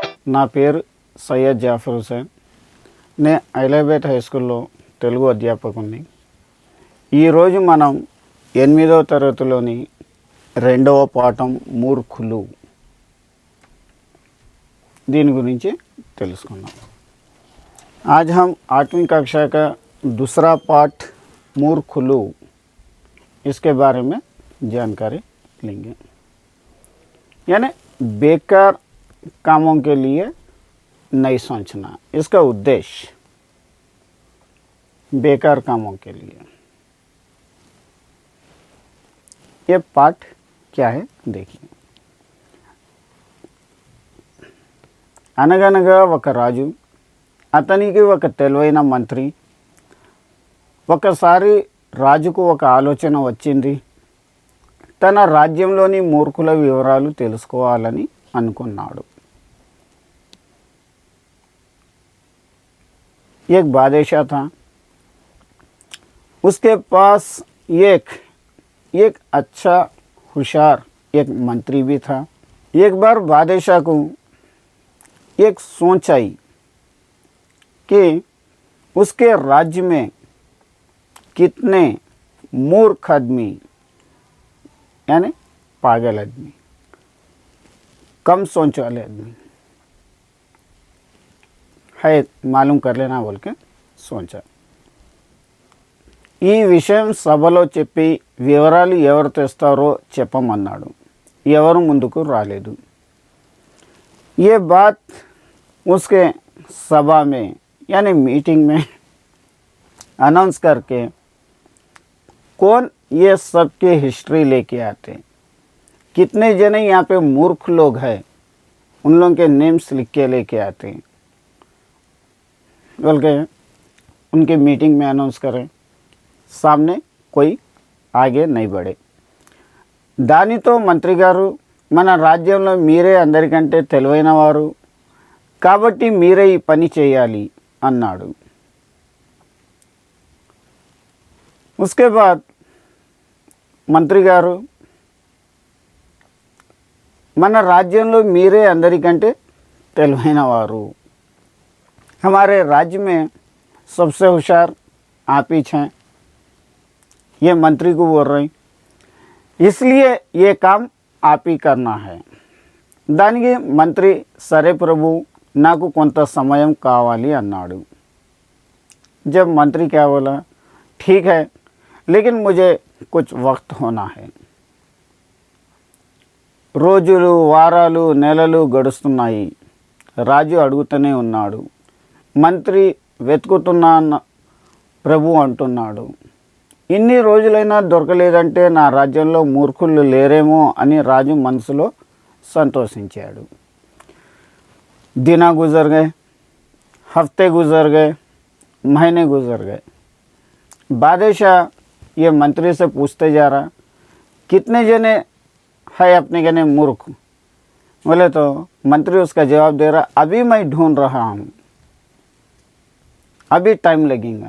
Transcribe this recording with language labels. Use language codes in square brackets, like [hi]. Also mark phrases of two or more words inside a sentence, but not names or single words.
[te] నా పేరు సయ్యద్ జాఫర్ హుసేన్. నేను ఐలాబేట్ హై స్కూల్లో తెలుగు అధ్యాపకుని. ఈరోజు మనం 8వ తరగతిలోని 2వ పాఠం మూర్ఖులు దీని గురించి తెలుసుకుందాం. [hi] आज हम 8वीं कक्षा का दूसरा पाठ मूर्खुलू इसके बारे में जानकारी लेंगे. यानी बेकार कामों के लिए नहीं सोचना, इसका उद्देश्य बेकार कामों के लिए. ये पाठ क्या है देखिए. [te] అనగనగా ఒక రాజు, అతనికి ఒక తెలివైన మంత్రి. ఒకసారి రాజుకు ఒక ఆలోచన వచ్చింది. తన రాజ్యంలోని మూర్ఖుల వివరాలు తెలుసుకోవాలని అనుకున్నాడు. [hi] एक बादशाह था. उसके पास एक अच्छा होशियार एक मंत्री भी था. एक बार बादशाह को एक सोच आई कि उसके राज्य में कितने मूर्ख आदमी यानी पागल आदमी, कम सोच वाले आदमी है, मालूम कर लेना बोल के सोचा. [te] ఈ విషయం సభలో చెప్పి వివరాలు ఎవరు తెస్తారో చెప్పమన్నాడు. ఎవరు ముందుకు రాలేదు. [hi] ये बात उसके सभा में यानी मीटिंग में अनाउंस करके कौन ये सबके हिस्ट्री लेके आते, कितने जने यहाँ पे मूर्ख लोग हैं, उन लोगों के नेम्स लिख के लेके आते हैं बोल के उनके मीटिंग में अनाउंस करें. सामने कोई आगे नहीं बढ़े. [te] దానితో మంత్రి గారు, మన రాజ్యంలో మీరే అందరికంటే తెలివైన వారు కాబట్టి మీరే ఈ పని చేయాలి అన్నాడు. [hi] उसके बाद [te] మంత్రి గారు, మన రాజ్యంలో మీరే అందరికంటే తెలివైన వారు, [hi] हमारे राज्य में सबसे होशियार आप ही हैं, ये मंत्री को बोल रहे हैं, इसलिए ये काम आप ही करना है. [te] దానికి మంత్రి, సరే ప్రభు నాకు కొంత సమయం కావాలి అన్నాడు. [hi] जब मंत्री क्या बोला, ठीक है लेकिन मुझे कुछ वक्त होना है. [te] రోజులు, వారాలు, నెలలు గడుస్తున్నాయి. రాజు అడుగుతూనే ఉన్నాడు. మంత్రి వెతుకుతున్నా ప్రభు అంటున్నాడు. ఇన్ని రోజులైనా దొరకలేదంటే నా రాజ్యంలో మూర్ఖులు లేరేమో అని రాజు మనసులో సంతోషించాడు. [hi] दिन गुजर गए, हफ्ते गुजर गए, महीने गुजर गए. बादशाह ये मंत्री से पूछते जा रहा, कितने जने है अपने कहने मूर्ख. बोले तो मंत्री उसका जवाब दे रहा, अभी मैं ढूंढ रहा हूँ, अभी टाइम लगेगा.